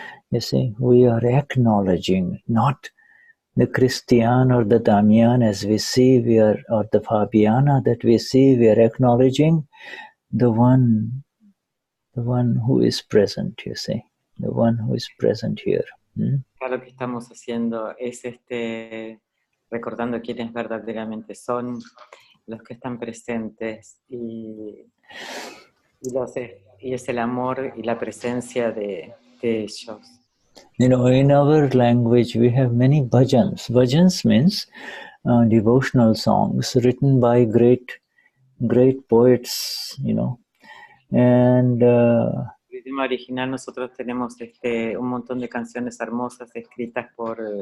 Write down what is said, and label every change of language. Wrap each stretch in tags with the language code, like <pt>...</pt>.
<en>You see, we are acknowledging not the Christian or the Damian as we see, or the Fabiana that we see, we are acknowledging the one who is present, you see, the one who is present here.</en> <es>Lo que estamos haciendo es recordando quiénes verdaderamente son, los que están presentes, y es el amor y la presencia de ellos.</es> <en>You know, in our language we have many bhajans. Bhajans means devotional songs written by great poets, you know. And</en> <es>en el idioma original nosotros tenemos un montón de canciones hermosas escritas por</es>